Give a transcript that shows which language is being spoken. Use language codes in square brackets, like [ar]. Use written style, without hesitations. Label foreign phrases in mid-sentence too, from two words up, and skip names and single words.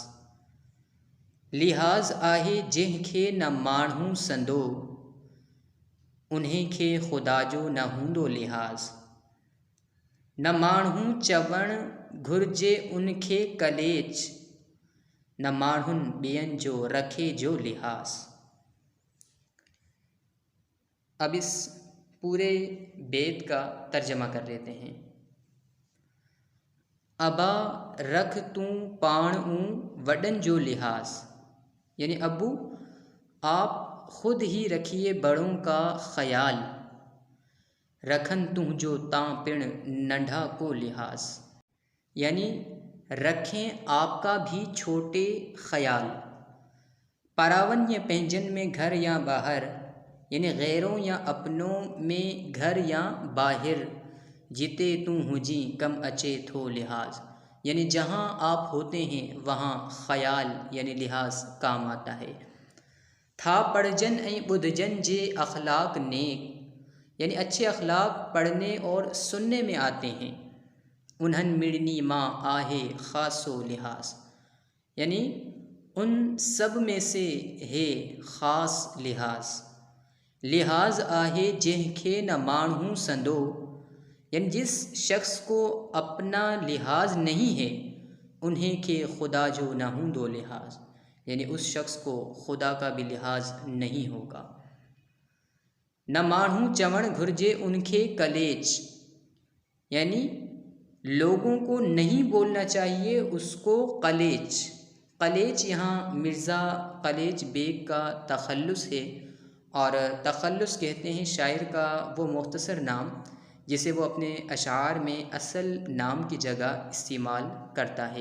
[sd] लिहाज़ आहे जंहिंखे न माण्हू संदो, उन्हें खे ख़ुदा जो न हूंदो लिहाज़। न माण्हू चवणु घुरिजे उनखे कलेच, न माण्हुनि ॿियनि जो रखे जो लिहाज़। [ur] اب اس پورے بیت کا ترجمہ کر لیتے ہیں. [sd] अबा रख तूं पाणू वडन जो लिहाज़, [ur] یعنی ابو آپ خود ہی رکھیے بڑوں کا خیال. [sd] रखन तुंहिंजो तां पिण नंढा को लिहाज़, [ur] یعنی رکھیں آپ کا بھی چھوٹے خیال. [sd] परावन या पंहिंजन में घर या बाहर, [ur] یعنی غیروں یا اپنوں میں گھر یا باہر. [sd] जिते तू हुजी कम अचे थो लिहाज, [ur] یعنی جہاں آپ ہوتے ہیں وہاں خیال یعنی لحاظ کام آتا ہے. [sd] था पढ़जन ऐं ॿुधजन जे अखलाक नेक, [ur] یعنی اچھے اخلاق پڑھنے اور سننے میں آتے ہیں. [sd] उन्हन मिड़नी माँ आहे ख़ासो लिहाज, [ur] یعنی ان سب میں سے ہے خاص لحاظ. [sd] लिहाज आहे जंहिंखे न माण्हू संदो, [ur] یعنی جس شخص کو اپنا لحاظ نہیں ہے, [sd] उन्हें के खुदा जो न हूंदो लिहाज, [ur] یعنی اس شخص کو خدا کا بھی لحاظ نہیں ہوگا. [sd] न माण्हू चवण घुर्जे उनके कलेच, [ur] یعنی لوگوں کو نہیں بولنا چاہیے اس کو کلیچ. کلیچ یہاں مرزا قلیچ بیگ کا تخلص ہے، اور تخلص کہتے ہیں شاعر کا وہ مختصر نام جسے وہ اپنے اشعار میں اصل نام کی جگہ استعمال کرتا ہے.